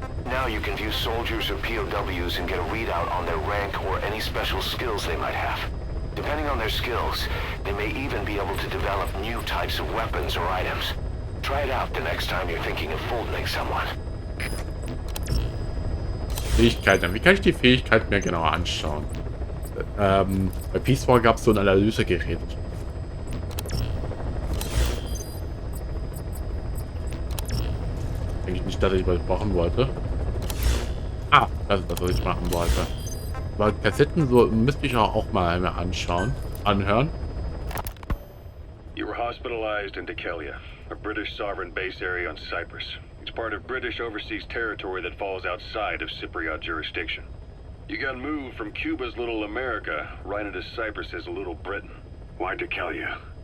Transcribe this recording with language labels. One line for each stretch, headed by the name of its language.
English: Now you can view soldiers or POWs and get a readout on their rank or any special skills they might have. Depending on their skills, they may even be able to develop new types of weapons or items. Try it out the next time you're thinking of folding someone.
German: Fähigkeiten. Wie kann ich die Fähigkeit mir genauer anschauen? Bei Peace War gab es so ein Analysegerät. Denke ich nicht, dass ich was machen wollte. Ah, das ist das, was ich machen wollte. Aber Kassetten so müsste ich auch mal mir anhören.
English: You were hospitalized in Dekelia, a British sovereign base area on Cyprus. It's part of British overseas territory that falls outside of Cypriot jurisdiction. You got moved from Cuba's Little America right into Cyprus's Little Britain. Why Dekelia?